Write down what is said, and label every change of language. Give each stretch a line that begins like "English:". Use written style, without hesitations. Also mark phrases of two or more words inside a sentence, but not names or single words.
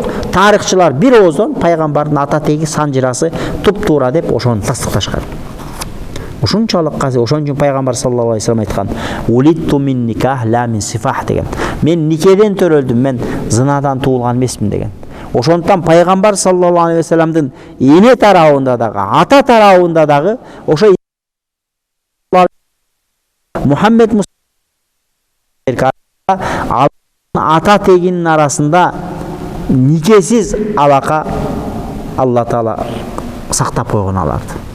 Kyrgyz: Тарыхчылар бир ооздон пайгамбардын ата теги санжырасы туп-туура деп ошону тастыкташкан. Ушунчалык казы, ошон үчүн пайгамбар
Arabic: صلى الله عليه وسلم
Kyrgyz: айткан:
Arabic: "ولدت من نكاح لا من سفاح" деген.
Kyrgyz: Мен никеден төрөлдүм, мен зынадан туулган эмесмин деген. Ошондуктан пайгамбар
Arabic: صلى الله عليه وسلم
Kyrgyz: эне тарабында дагы, ата тарабында дагы ошо Мухаммед ата тегинин арасында никесиз алака Алла Таала сактап койгон аларды.